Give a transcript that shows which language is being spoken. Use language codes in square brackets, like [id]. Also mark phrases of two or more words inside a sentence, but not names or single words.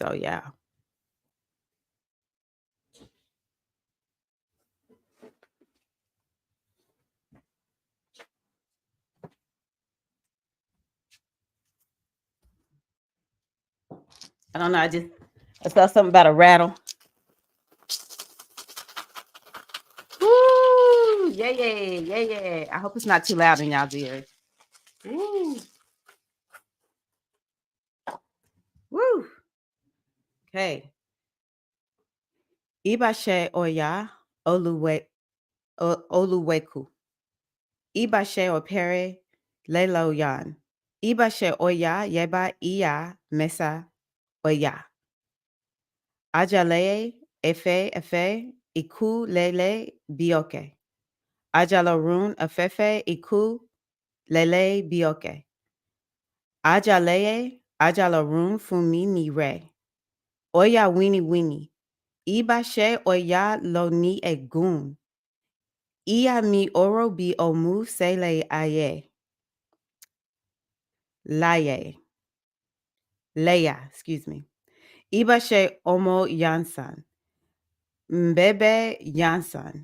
[en] So, yeah. I don't know. I saw something about a rattle. Woo! Yeah, yeah, yeah, yeah. I hope it's not too loud in y'all's ears. Woo! Woo! [yo] Okay. Ibashe oya oluweku. Ibashe opere leloyan. Ibashe oya yeba iya mesa oya. Ajale efe iku lele bioke. Ajalorun afefe iku lele bioke. Ajalorun fumi ni re. Oya wini wini. Ibashe oya lo ni egun. Ia mi oro bi omu sele aye. [en] Laye. Leia, excuse me. [yo] Ibashe omo yansan. Mbebe yansan.